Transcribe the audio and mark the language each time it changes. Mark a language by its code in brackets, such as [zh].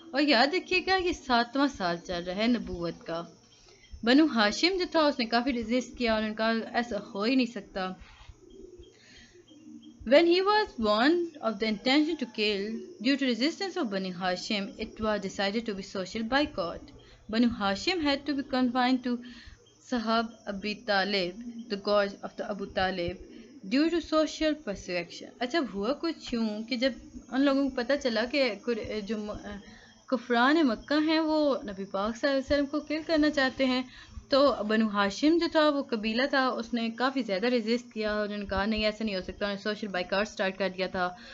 [hi] और याद रखिएगा ये 7वां साल चल रहा है नबूवत का। बनु हाशिम जो था उसने काफ़ी रेजिस्ट किया, उन्होंने कहा ऐसा हो ही नहीं सकता। [en] When he was warned of the intention to kill, due to resistance of Banu Hashim, it was decided to be social boycott. Banu Hashim had to be confined to Sahab Abi Talib, the god of the Abu Talib, due to social persecution. [hi] अच्छा हुआ कुछ यूँ कि जब उन लोगों को पता चला कि जो कुफरान मक्का हैं वो नबी पाक सल्लल्लाहु अलैहि वसल्लम को किल करना चाहते हैं, तो बनु हाशिम जो था वो कबीला था, उसने काफ़ी ज़्यादा रेजिस्ट किया और उन्होंने कहा नहीं ऐसा नहीं हो सकता, उन्होंने सोशल बाइकआउट स्टार्ट कर दिया था।